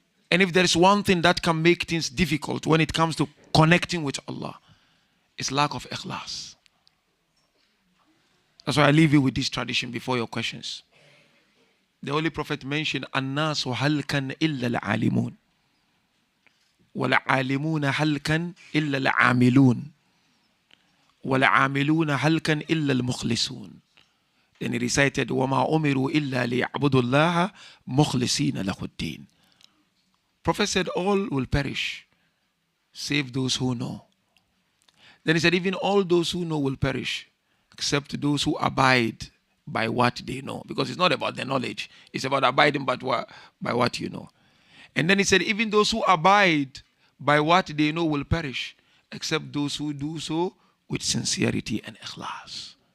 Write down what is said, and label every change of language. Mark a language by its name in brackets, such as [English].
[English] And if there is one thing that can make things difficult when it comes to connecting with Allah, it's lack of ikhlas. That's why I leave you with this tradition before your questions. The Holy Prophet mentioned, [Arabic] الناس هلكا إلا العالمون والعالمون هلكا إلا العاملون والعاملون هلكا إلا المخلصون. [English] Then he recited, [Arabic] وما أمروا إلا ليعبدوا الله مخلصين له الدين. [English] Prophet said, all will perish, save those who know. Then he said, even all those who know will perish, except those who abide by what they know. Because it's not about the knowledge, it's about abiding by what you know. And then he said, even those who abide by what they know will perish, except those who do so with sincerity and ikhlas.